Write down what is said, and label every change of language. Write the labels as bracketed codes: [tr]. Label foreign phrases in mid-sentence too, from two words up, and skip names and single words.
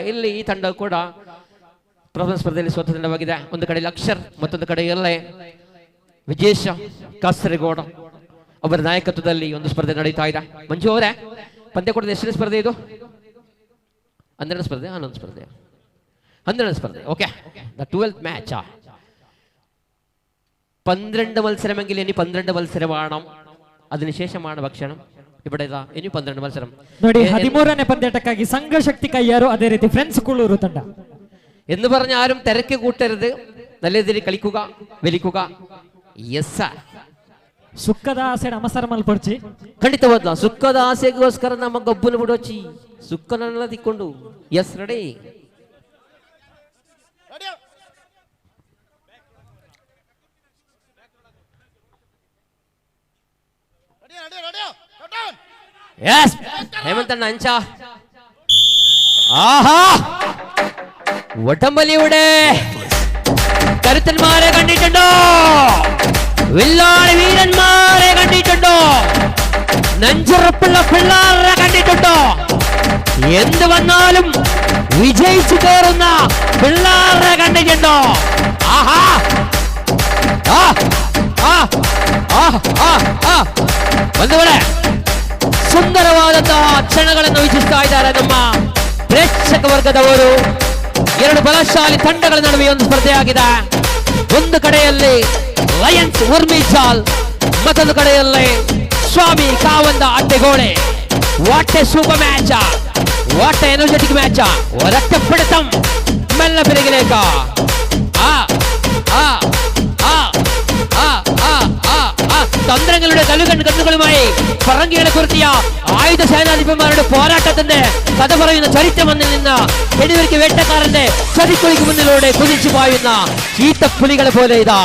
[kn] ಇಲ್ಲಿ ಈ ತಂಡ ಕೂಡ ಪ್ರಥಮ ಸ್ಪರ್ಧೆಯಲ್ಲಿ ಸೋತ ತಂಡವಾಗಿದೆ. ಒಂದು ಕಡೆ ಅಕ್ಷರ್, ಮತ್ತೊಂದು ಕಡೆ ಎಲ್ಲೇ ವಿಜೇಶ ಕಾಸರಗೋಡ ಅವರ ನಾಯಕತ್ವದಲ್ಲಿ ಒಂದು ಸ್ಪರ್ಧೆ ನಡೀತಾ ಇದೆ. ಮಂಜು ಅವರೇ, ಪಂದ್ಯಕೂಟದ ಎಷ್ಟನೇ ಸ್ಪರ್ಧೆ ಇದು? 12ನೇ ಸ್ಪರ್ಧೆ, 11 ಸ್ಪರ್ಧೆ, 12ನೇ സ്പർദ്ധ. [ml] ഓക്കെ, [en] the 12th match. [ml] 12 മത്സരമെങ്കിൽ ഇനി 12 മത്സരമാണ്. അതിനുശേഷമാണ് ഭക്ഷണം. ഇവിടെ ഇതാ ഇനി 12 മത്സരം. [kn] ನೋಡಿ 13ನೇ പಂದ್ಯಾಟಕ್ಕಾಗಿ ಸಂಘಶಕ್ತಿ ಕೈಯಾರು, ಅದೇ ರೀತಿ ಫ್ರೆಂಡ್ಸ್ ಕುಳ್ಳೂರು ತಂಡ [ml] എന്ന് പറഞ്ഞ ആരും തിരക്ക് കൂട്ടരുത്. നല്ല രീതിയിൽ കളിക്കുക, വലിക്കുക. യെസ്, [tcy] ಸುಕ್ಕದ ಆಸೆ ನಮಸ್ಕಾರ ಮಲ್ಪಡ್ಚಿ. ಖಂಡಿತವಾದ ಸುಕ್ಕದ ಆಸೆಗೋಸ್ಕರ ನಮ್ಮ ಗಬ್ಬುನ ಬಿಡೋಚಿ ಸುಕ್ಕನೆಲ್ಲ ತಿಕ್ಕೊಂಡು. [en] yes, ready. [ml] യെസ്, ഹേമന്തണ്ണ അഞ്ച. ആഹാ, വട്ടംവലിയുടെ കരുത്തന്മാരെ കണ്ടിട്ടുണ്ടോ? വില്ലാളി വീരന്മാരെ കണ്ടിട്ടുണ്ടോ? നെഞ്ചുറപ്പുള്ള പിള്ളാരെ കണ്ടിട്ടുണ്ടോ? എന്ത് വന്നാലും വിജയിച്ചു കയറുന്ന പിള്ളാരെ കണ്ടിട്ടുണ്ടോ? [kn] ആഹാ, ആ ആ ആ ആ ആ ಬಂಧುಗಳೇ, ಸುಂದರವಾದಂತಹ ಕ್ಷಣಗಳನ್ನು ವೀಕ್ಷಿಸ್ತಾ ಇದ್ದಾರೆ ನಮ್ಮ ಪ್ರೇಕ್ಷಕ ವರ್ಗದವರು. ಎರಡು ಬಲಶಾಲಿ ತಂಡಗಳ ನಡುವೆ ಒಂದು ಸ್ಪರ್ಧೆಯಾಗಿದೆ. ಒಂದು ಕಡೆಯಲ್ಲಿ ಲಯನ್ಸ್ ಉರ್ಮಿಚಾಲ್, ಮತ್ತೊಂದು ಕಡೆಯಲ್ಲಿ ಸ್ವಾಮಿ ಕಾವಂದ ಅಡ್ಡೆಗೋಳೆ. [en] What a super match, what a energetic match. [ml] ഒരൊറ്റപ്പിടുത്തം മെല്ലെ പിറകിലേക്ക്. ആ ആ ആ ആ ആ ആ തന്ത്രങ്ങളുടെ കണ്ണുകളുമായി പറങ്കികളെ കുറിച്ചിയ ആയുധ സേനാധിപന്മാരുടെ പോരാട്ടത്തിന്റെ കഥ പറയുന്ന ചരിത്രമെന്നിൽ നിന്ന് വെടിവെക്ക് വേട്ടക്കാരന്റെ ചതിക്കുഴിക്ക് മുന്നിലൂടെ കുതിച്ചു പായുന്ന ചീത്തപ്പുലികളെ പോലെ ഇതാ.